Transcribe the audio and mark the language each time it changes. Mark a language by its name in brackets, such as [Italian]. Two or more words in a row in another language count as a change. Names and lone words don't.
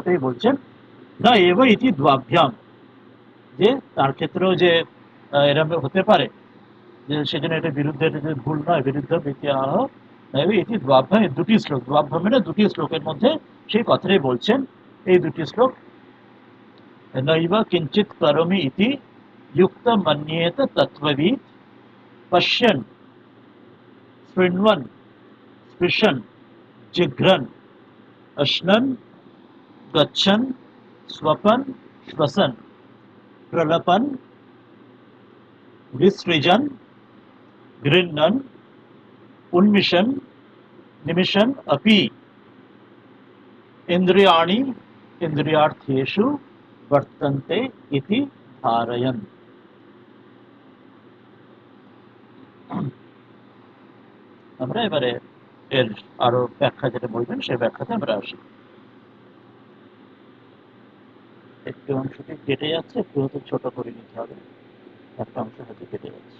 [Bangla] ওটাই বলছেন না [Sanskrit] এব ইতি দ্বাভ্যাম, [Bangla] যে তার ক্ষেত্রেও যে এরকম হতে পারে, যে সেজন্য এটা বিরুদ্ধে, এটা যে ভুল নয়, [Sanskrit] বিরুদ্ধ ইতিহাহ এটি দ্বাভ্যাম, [Bangla] দুটি শ্লোক, দ্বাভ্যাম মানে দুটি শ্লোকের মধ্যে সেই কথাটাই বলছেন। এই দুটি শ্লোক, [Sanskrit] নৈব কিঞ্চিত করোমি ইতি युक्त मन्येत तत्त्ववित् पश्यन् शृण्वन् स्पृशन् जिघ्रन् अश्नन् गच्छन् स्वपन् श्वसन् प्रलपन् विसृजन् गृह्णन् उन्मिषन् निमिषन् अपि इन्द्रियाणि इन्द्रियार्थेषु वर्तन्ते इति धारयन्। [Bangla] আমরা এবারে এর আরো ব্যাখ্যা যেটা বলবেন সেই ব্যাখ্যাতে আমরা আসি। একটু অংশটি কেটে যাচ্ছে, একটু হয়তো ছোট করে নিতে হবে, একটা অংশ হয়তো কেটে যাচ্ছে।